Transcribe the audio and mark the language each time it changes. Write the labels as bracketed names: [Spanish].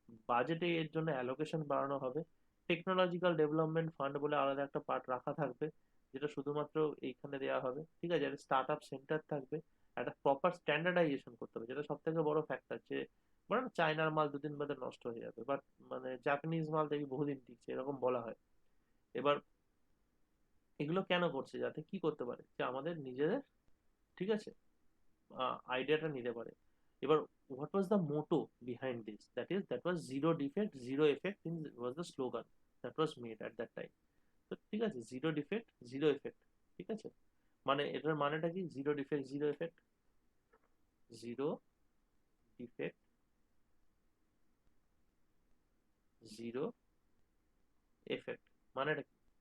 [Bangla] বাজেটে এর জন্য অ্যালোকেশন বাড়ানো হবে, টেকনোলজিক্যাল ডেভেলপমেন্ট ফান্ড বলে আলাদা একটা পার্ট রাখা থাকবে, যেটা শুধুমাত্র এইখানে দেওয়া হবে, ঠিক আছে, একটা স্টার্ট আপ সেন্টার থাকবে, একটা প্রপার স্ট্যান্ডার্ডাইজেশন করতে হবে, যেটা সব থেকে বড় ফ্যাক্টর, যে বলে না চায়নার মাল দুদিন বাদে নষ্ট হয়ে যাবে, বাট মানে জাপানিজ মাল দেখবি বহুদিন টিকছে, এরকম বলা হয়। এবার এগুলো কেন করছে, যাতে কি করতে পারে, যে আমাদের নিজেদের, ঠিক আছে, আইডিয়াটা নিতে পারে। এবার [English] what was the motto behind this, that was zero defect zero effect in was the slogan that was made at that time. [Bangla] তো ঠিক আছে, [English] zero defect zero effect, [Bangla] ঠিক আছে, মানে এটার মানেটা কি, zero defect zero effect, zero defect zero effect মানেটা কি?